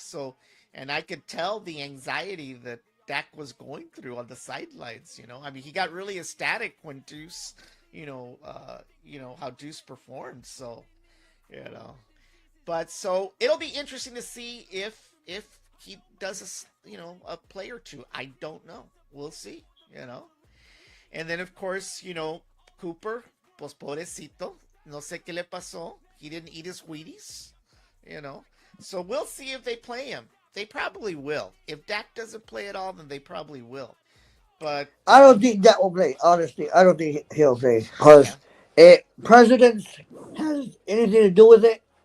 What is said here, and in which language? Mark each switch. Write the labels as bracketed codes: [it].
[en] So, and I could tell the anxiety that Dak was going through on the sidelines. I mean, he got really ecstatic when Deuce. How Deuce performed. So, but so it'll be interesting to see if he does a play or two. I don't know. We'll see. [es] And then of course Cooper, pues pobrecito, no sé qué le pasó. [en] He didn't eat his Wheaties. So we'll see if they play him. They probably will. If Dak doesn't play at all, then they probably will. But I don't think Dak will play. Honestly, I don't think he'll play because presidents has anything to do with it.